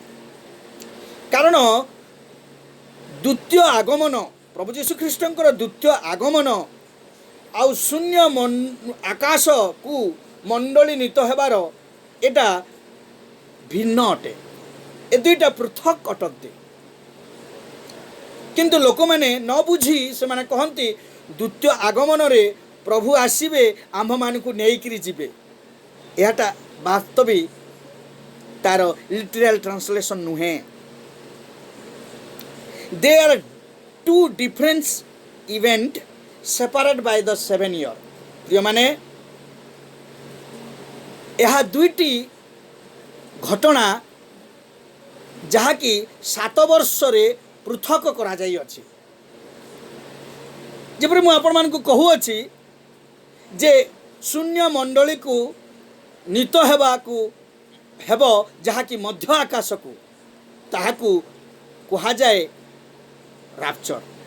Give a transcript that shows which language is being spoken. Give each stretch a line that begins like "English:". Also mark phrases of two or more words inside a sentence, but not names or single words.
Odia: କାରଣ ଦ୍ୱିତୀୟ ଆଗମନ, ପ୍ରଭୁ ଯୀଶୁ ଖ୍ରୀଷ୍ଟଙ୍କର ଦ୍ୱିତୀୟ ଆଗମନ ଆଉ ଶୂନ୍ୟ ଆକାଶକୁ ମଣ୍ଡଳୀ ନୀତ ହେବାର ଏଟା ଭିନ୍ନ ଅଟେ, ଏ ଦୁଇଟା ପୃଥକ ଅଟନ୍ତି। କିନ୍ତୁ ଲୋକମାନେ ନ ବୁଝି ସେମାନେ କହନ୍ତି ଦ୍ୱିତୀୟ ଆଗମନରେ ପ୍ରଭୁ ଆସିବେ, ଆମ୍ଭମାନଙ୍କୁ ନେଇକିରି ଯିବେ। ଏହାଟା ବାସ୍ତବିକ ତାର
English: literal translation
Odia: ନୁହେଁ।
English: They are two different events separated by the 7 year.
Odia: ପ୍ରିୟମାନେ, ଏହା ଦୁଇଟି ଘଟଣା ଯାହାକି 7 ବର୍ଷରେ ପୃଥକ କରାଯାଇଅଛି। ଯେପରି ମୁଁ ଆପଣମାନଙ୍କୁ କହୁଅଛି ଯେ ଶୂନ୍ୟ ମଣ୍ଡଳୀକୁ ନୀତ ହେବ ଯାହାକି ମଧ୍ୟ ଆକାଶକୁ, ତାହାକୁ କୁହାଯାଏ ରାପ୍ଚର।